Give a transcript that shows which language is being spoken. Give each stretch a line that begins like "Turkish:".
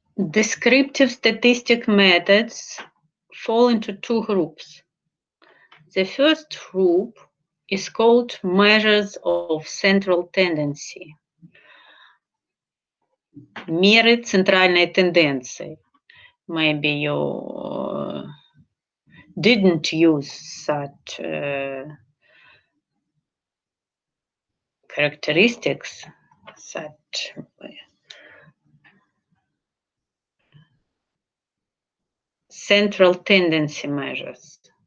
English: Descriptive statistic methods fall into two groups. The first group is called measures of central tendency.
Russian: Меры центральной тенденции.
English: Maybe you didn't use such characteristics, such central tendency measures.